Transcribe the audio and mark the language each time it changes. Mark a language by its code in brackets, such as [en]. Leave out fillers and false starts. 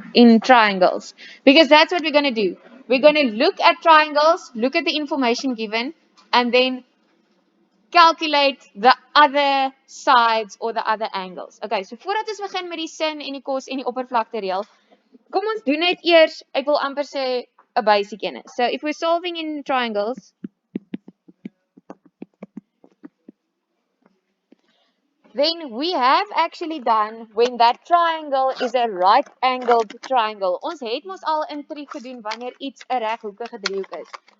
[en] in triangles, because that's what we're going to do. We're going to look at triangles, look at the information given, and then calculate the other sides or the other angles. [af] Okay, so voordat ons begin met die sin en die kos en die oppervlakte reël, kom ons doen net eers, ek wil amper sê 'n basic ene. [en] So if we're solving in triangles, then we have actually done when that triangle is a right angled triangle. [af] Ons het mos al in trig gedoen wanneer iets 'n reghoekige driehoek is.